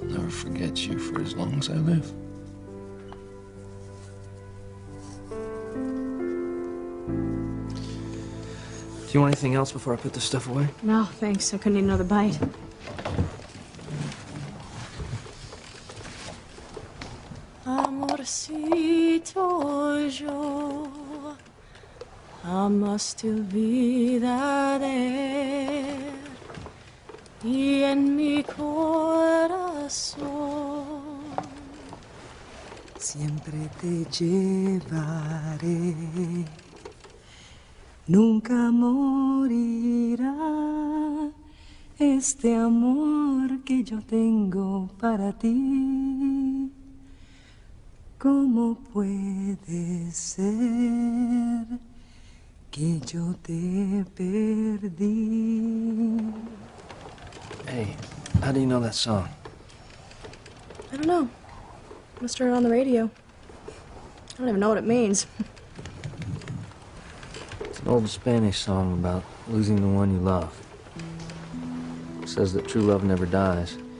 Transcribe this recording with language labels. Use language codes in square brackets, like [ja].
[en] forget you for as long as I live. Do you want anything else before I put this stuff away? No, thanks. I couldn't eat another bite. [es] Amorcito, yo jamás te olvidaré, y en mi corazón siempre te llevaré. Nunca morirá este amor que yo tengo para ti. ¿Cómo puede ser que yo te perdí? [en] Hey, how do you know that song? I don't know. Must heard it on the radio. I don't even know what it means. It's an old Spanish song about losing the one you love. It says that true love never dies.